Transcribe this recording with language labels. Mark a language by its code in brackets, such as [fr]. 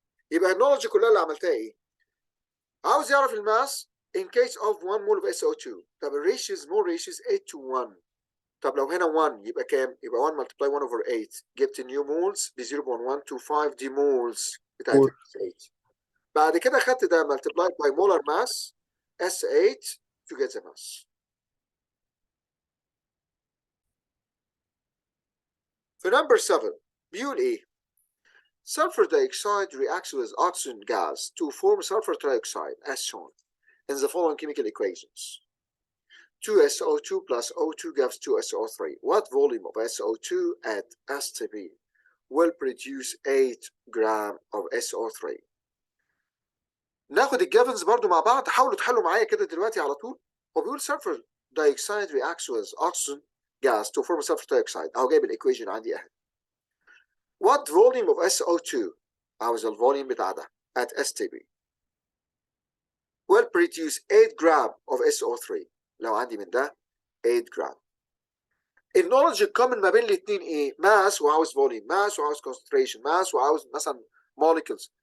[ar] يبقى النولج كلها اللي عملتها ايه؟ عاوز يعرف الماس [en] in case of 1 mole of SO2. [ar] طب الريشيوز مول ريشيوز 8 to 1. طب لو هنا 1 يبقى كام؟ يبقى [en] 1 multiply 1 over 8. [ar] جبت نيو مولز ب 0.125 دي مولز بتاعت 4. S8. بعد كده خدت ده [en] multiplied by molar mass S8 to get the mass. [ar] في number 7 بيقول ايه؟ [en] Sulfur dioxide reacts with oxygen gas to form sulfur trioxide as shown in the following chemical equations. 2SO2 plus O2 gives 2SO3. What volume of SO2 at STP will produce 8 gram of SO3؟ [ar] ناخد الجافنز برضو مع بعض، حاولوا تحلوا معايا كده دلوقتي على طول. هو بيقول [en] sulfur dioxide reacts with oxygen gas to form sulfur dioxide. [ar] اهو جايب الايكويشن عندي اهي. [en] What volume of SO2 [ar] عاوز الفوليوم بتاع ده [en] at STP will produce 8 gram of SO3. [ar] لو عندي من ده 8 جرام. النولج الكومن ما بين الاثنين ايه؟ ماس وعاوز فوليوم، ماس وعاوز كونسنتريشن، ماس وعاوز مثلا موليكولز.